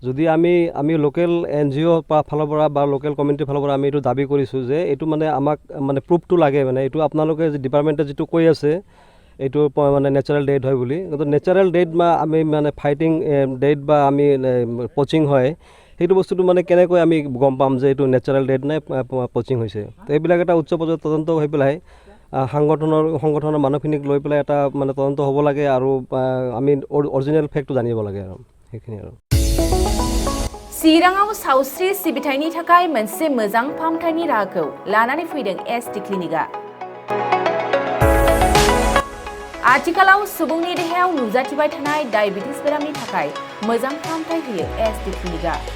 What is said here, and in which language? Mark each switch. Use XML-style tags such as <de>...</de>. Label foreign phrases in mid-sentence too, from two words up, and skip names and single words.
<as>যদি আমি</as> <en>local NGO</en> <as>ফালৰ পৰা বা</as> <en>local community</en> <as>ফালৰ পৰা আমি এইটো দাবী কৰিছোঁ যে এইটো মানে আমাক মানে প্ৰুফটো লাগে মানে এইটো আপোনালোকে ডিপাৰ্টমেণ্টে যিটো কৈ আছে এইটো মানে</as> <en>natural death</en> <as>হয় বুলি কিন্তু</as> <en>natural death</en> <as>বা আমি মানে</as> <en>fighting death</en> <as>বা আমি পচিং হয় সেইটো বস্তুটো মানে কেনেকৈ আমি গম পাম যে এইটো</as> <en>natural death</en> <as>নাই পচিং হৈছে তো এইবিলাক এটা উচ্চ পৰ্যায়ৰ তদন্ত হৈ পেলাই সংগঠনৰ মানুহখিনিক লৈ পেলাই এটা মানে তদন্ত হ'ব লাগে আৰু আমি</as> <en>original fact</en> <as>জানিব লাগে আৰু সেইখিনি আৰু</as> <brx>चिराङाव सावस्रि सिबिथायनि थाखाय मोनसे मोजां फाहामथायनि राहाखौ लानानै फैदों SD क्लिनिकआ आथिखालाव सुबुंनि देहायाव नुजाथिबाय थानाय डायबिटिस बेरामनि थाखाय मोजां फाहामथाय होयो SD क्लिनिकआ</brx>